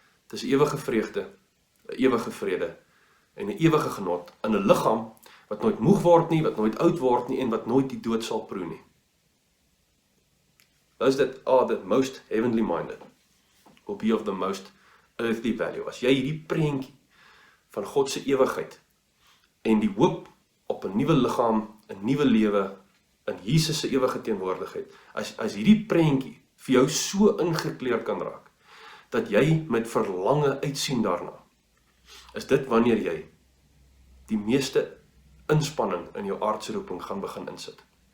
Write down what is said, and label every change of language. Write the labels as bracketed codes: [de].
[af] Dit is ewige vreugde, 'n ewige vrede en 'n ewige genot in 'n liggaam wat nooit moeg word nie, wat nooit oud word nie en wat nooit die dood sal proe nie. [en] Those that are the most heavenly minded will be of the most earthly value. [af] As jy hierdie prentjie van God se ewigheid en die hoop op 'n nuwe liggaam, 'n nuwe lewe in Jesus se ewige teenwoordigheid, as hierdie prentjie vir jou so ingekleur kan raak, dat jy met verlange uitsien daarna, is dit wanneer jy die meeste inspanning in jou aardse roeping gaan begin insit.